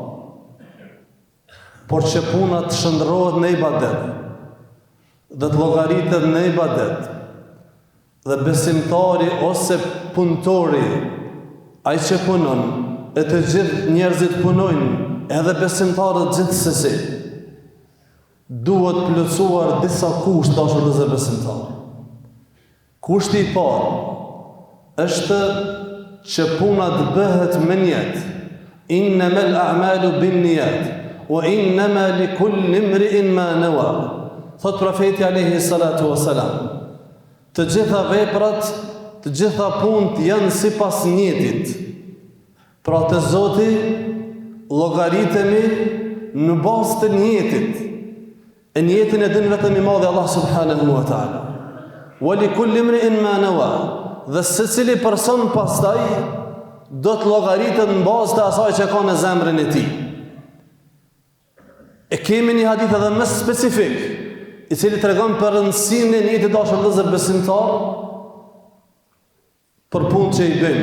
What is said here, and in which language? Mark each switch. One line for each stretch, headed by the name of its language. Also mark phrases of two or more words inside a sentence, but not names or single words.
Albanian: Por që puna të shndërrohet në ibadet dhe të llogaritet në ibadet, dhe besimtari ose punëtori, ai që punon, e të gjithë njerëzit punojnë, edhe besimtarët gjithsesi, duhet plotësuar disa kushte dashur vëllezër besimtar. Kushti i parë është që puna të bëhet me niyet.
Arabic: إنما الأعمال بالنيات وإنما لكل امرئ ما نوى.
Albanian: Thot profeti
Arabic: عليه الصلاة والسلام,
Albanian: të gjitha veprat, të gjitha punët janë sipas niyetit. Pra të Zoti llogaritemi në bazë të niyetit. E niyetin e din vetëm i madhi Allah
Arabic: سبحانه وتعالى. ولكل امرئ ما نوى.
Albanian: Dhe secili person pastaj do të llogaritet në bazë të asaj që ka në zemrën e tij. E kemi një hadith edhe më specifik, i cili tregon për rëndësinë e niyetit dashur vëllezër besimtar për punën që i bëjmë.